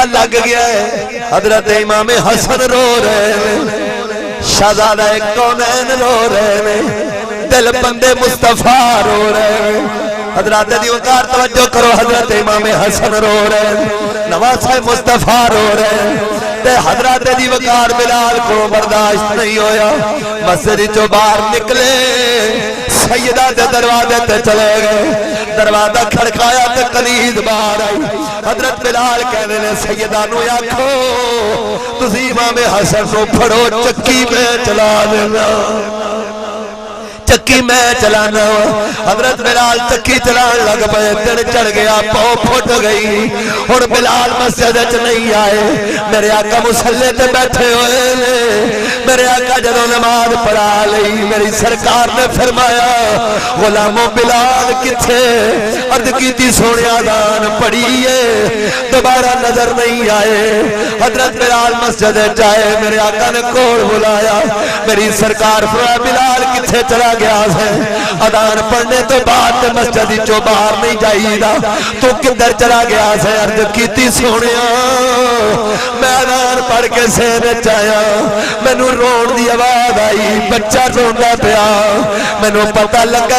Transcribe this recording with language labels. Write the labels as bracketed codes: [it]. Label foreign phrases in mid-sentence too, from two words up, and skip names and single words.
[ur] لگ گیا ہے حضرت امام حسن رو رہے ہیں شہزادہ کونین رو رہے ہیں دل بندے مصطفیٰ رو رہے [pa] ہیں حضرات دی وقار توجہ کرو حضرت [ur] امام حسن رو رہے ہیں نواسہ مصطفیٰ رو رہے ہیں [pa] تے حضرات دی وقار بلال کو برداشت نہیں ہویا مسجد چو باہر نکلے سیدہ دے دروازے تے چلے گئے دروازہ کھڑکایا تے کنیز باہر آئی حضرت بلال کہنے نے سیدہ نو آکھو تسی امام حسن کو پھڑو چکی میں چلا دینا چکی میں چلانا حضرت بلال چکی چلان لگ پے دن چڑھ گیا پاؤں پھٹ گئی اور بلال مسجد وچ نہیں آئے میرے آقا مصلی تے بیٹھے ہوئے میرے آقا جدوں نماز پڑھا لئی میری سرکار نے فرمایا غلامو بلال کتھے عرض کیتی سونے اذان پڑھی ہے دوبارہ نظر نہیں آئے حضرت بلال مسجد وچ آئے میرے آقا نے کول بلایا میری سرکار فرمایا بلال کتھے چلا گیا ہے اذان پڑھنے تو بعد مسجد چو باہر نہیں جائی دا تو کدھر چلا گیا ہے عرض کیتی سونیا میں اذان پڑھ کے سینے چایا میں نو رون دی آواز آئی بچہ روندا پیا میں نو پتہ لگا